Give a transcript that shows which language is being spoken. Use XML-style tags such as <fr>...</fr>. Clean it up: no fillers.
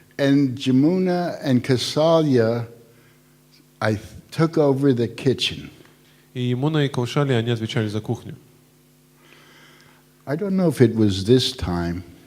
<en>And Jamuna and Kasalya, I took over the kitchen.</en> <ru>И Ямуна и Каушали, они отвечали за кухню.</ru> <en>I don't know if it was this time,</en>